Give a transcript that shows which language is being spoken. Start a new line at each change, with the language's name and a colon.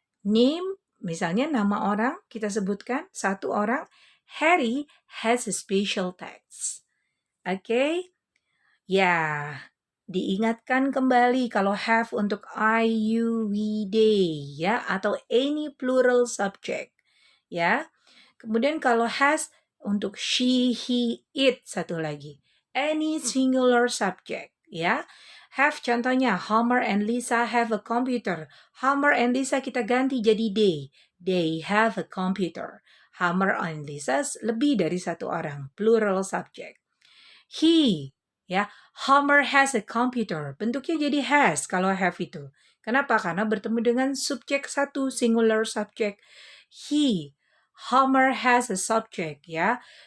Indonesian: Name, misalnya nama orang, kita sebutkan satu orang.
English: Harry has a special text.
Indonesian: Okay? Ya, diingatkan kembali kalau have untuk I, you, we, they, ya, atau any plural subject, ya. Kemudian kalau has untuk she, he, it, satu lagi.
English: Any singular subject, ya. Have contohnya, Homer and Lisa have a computer. Homer and Lisa kita ganti jadi they. They have a computer.
Indonesian: Homer and Lisa lebih dari satu orang, plural subject.
English: He, ya, Homer has a computer.
Indonesian: Bentuknya jadi has kalau have itu. Kenapa? Karena bertemu dengan subjek satu, singular subject.
English: He, Homer has a subject, ya.